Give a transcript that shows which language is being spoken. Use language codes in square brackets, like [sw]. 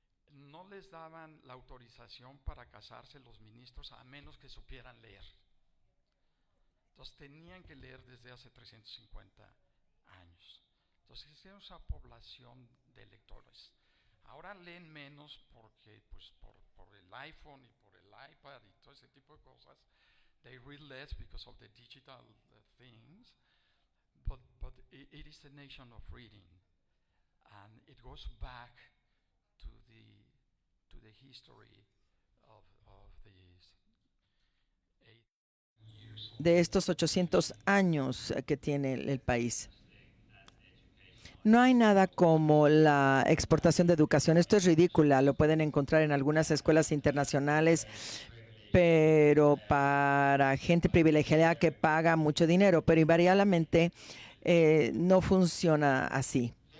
[es] No les daban la autorización para casarse los ministros a menos que supieran leer. Entonces tenían que leer desde hace 350 años. Entonces era una población de lectores. Ahora leen menos porque, pues, por el iPhone y por el iPad y todo ese tipo de cosas. [en] They read less because of the digital things, but it is a nation of reading, and it goes back to the history of these 8 years. [es] De estos 800 años que tiene el país. No hay nada como la exportación de educación. Esto es ridícula. Lo pueden encontrar en algunas escuelas internacionales, pero para gente privilegiada que paga mucho dinero, pero invariablemente no funciona así.